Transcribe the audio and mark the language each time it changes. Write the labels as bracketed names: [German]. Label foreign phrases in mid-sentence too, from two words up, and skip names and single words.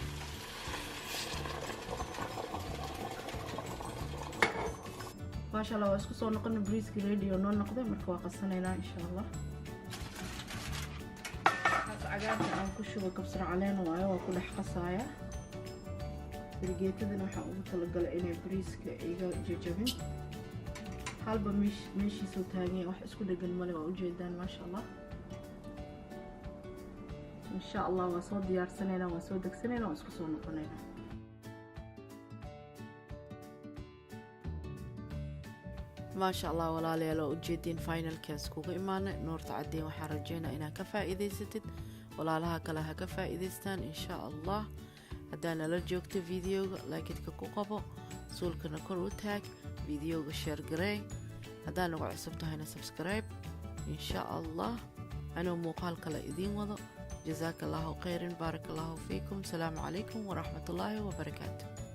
[Arabic] ما شاء الله [Somali] waa isku soo noqon bariiskii ready oo noo noqday marka waa qasanaynaa [Arabic] إن شاء الله [Somali] hada cagaarka aan ku shubo kabsar caleen waayo waa ku dhex qasaaya barigeetadana waxaan ugu talagalay inay bariiska iga jajabin halba meeshii soo taagay wax isku dhagan male waa u jeedaan [Arabic] ما شاء الله إن شاء الله [Somali] waa soo diyaarsanayna waa soo degsanayna waa isku soo noqonayna [Arabic] ما شاء الله [Somali] walaalayaal oo u jeedin finalkaas kuga imaanay noorta cadeen waxaan rajeynaa inaad ka faa'iideysatid walaalaha kale ha ka faa'iideystaan [Arabic] إن شاء الله [Somali] hadana la joogto videoga like-ka ku qabo suulkana kor u taag videoga share garee haddaan nagu cusub tahayna subscribe [Arabic] إن شاء الله [Somali] anoo muuqaal kale idin wado [Arabic] جزاكم الله خيرا بارك الله فيكم سلام عليكم ورحمة الله وبركاته